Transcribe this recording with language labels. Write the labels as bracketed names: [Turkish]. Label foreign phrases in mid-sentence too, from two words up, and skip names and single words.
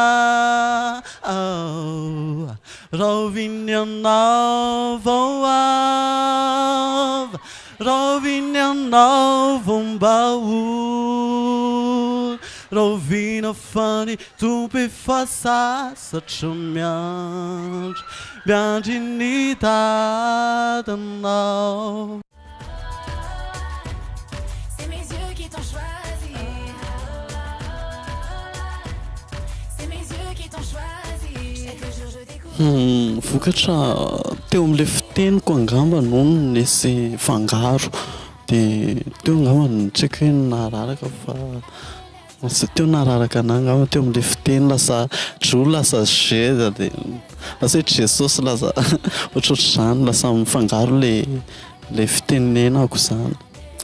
[Malagasy] Raha viny anao vao avy Raha viny anao vao mbaholy Raha vina fany tompo efa sasatra miandry ny dadanao [French] C'est mes yeux qui t'ont choisi. C'est mes yeux qui t'ont choisi. Chaque jour je découvre. [Malagasy] Vokatra teo amin'ilay fiteniko angamba no nisy fangaro dia teo angamba tsy haiko hoe nararaka fa teo nararaka anahy angamba teo amin'ilay fiteny lasa dro lasa zeza dia lasa hoe jesosy lasa ohatrohatr'izany lasa mifangaro ilay fitenenako izany.